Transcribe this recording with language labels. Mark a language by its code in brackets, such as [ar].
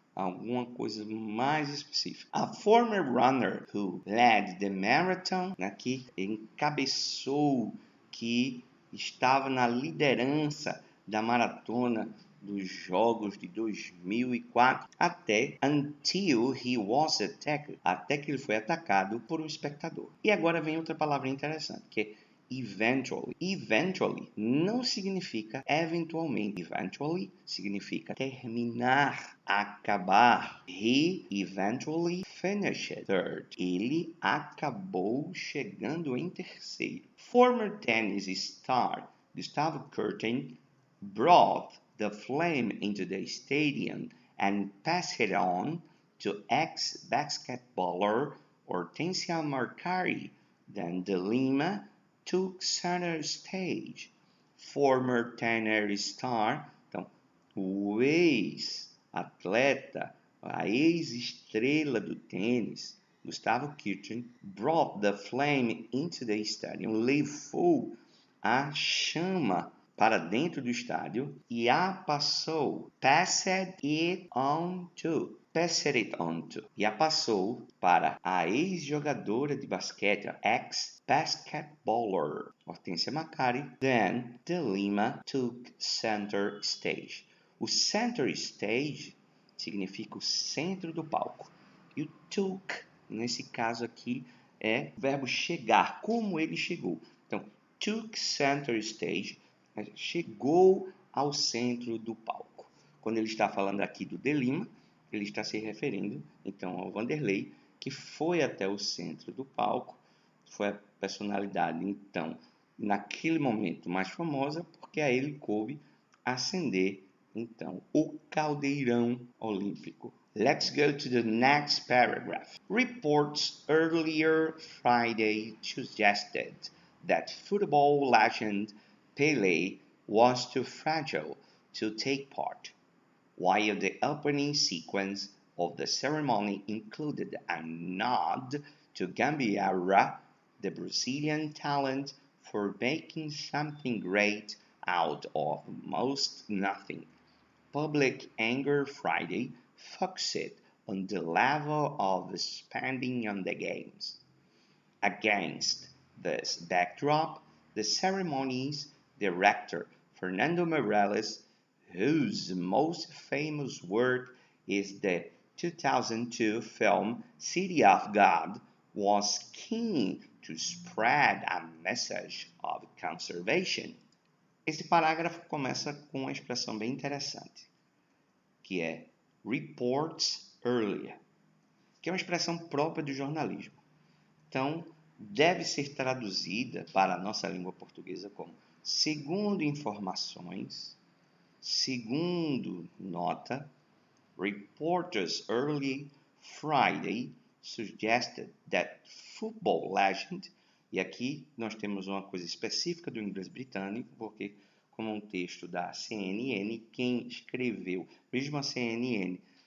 [pt] alguma coisa mais específica. [en] A former runner who led the marathon, [pt] aqui encabeçou, que estava na liderança da maratona dos Jogos de 2004 [en] until he was attacked, [pt] até que ele foi atacado por um espectador. E agora vem outra palavra interessante, que é eventually. Eventually não significa eventualmente. Eventually significa terminar, acabar. [en] He eventually finished third. [pt] Ele acabou chegando em terceiro. [en] Former tennis star Gustavo Kuerten brought the flame into the stadium and passed it on to ex-basketballer Hortensia Marcari. Then de Lima took center stage. Former tennis star, [pt] então, o ex-atleta, a ex-estrela do tênis, Gustavo Kuerten, [en] brought the flame into the stadium, [pt] levou a chama para dentro do estádio e a passou, [en] passed it on to, [pt] e a passou para a ex-jogadora de basquete, ex-basketballer, Hortensia Macari. [en] Then de Lima took center stage. [pt] O center stage significa o centro do palco. E o took, nesse caso aqui, é o verbo chegar, como ele chegou. Então, [en] took center stage, [pt] chegou ao centro do palco. Quando ele está falando aqui do de Lima, ele está se referindo, então, ao Vanderlei, que foi até o centro do palco, foi a personalidade, então, naquele momento mais famosa, porque a ele coube acender, então, o caldeirão olímpico. [en] Let's go to the next paragraph. Reports earlier Friday suggested that football legend Pelé was too fragile to take part, while the opening sequence of the ceremony included a nod to Gambiarra, the Brazilian talent, for making something great out of most nothing. Public anger Friday focused on the level of spending on the games. Against this backdrop, the ceremony's director, Fernando Meirelles, whose most famous work is the 2002 film City of God, was keen to spread a message of conservation. [pt] Esse parágrafo começa com uma expressão bem interessante, que é reports earlier, que é uma expressão própria do jornalismo. Então, deve ser traduzida para a nossa língua portuguesa como segundo informações, segundo nota, [en] reporters early Friday suggested that football legend, [pt] e aqui nós temos uma coisa específica do inglês britânico, porque como um texto da CNN, quem escreveu, mesmo a CNN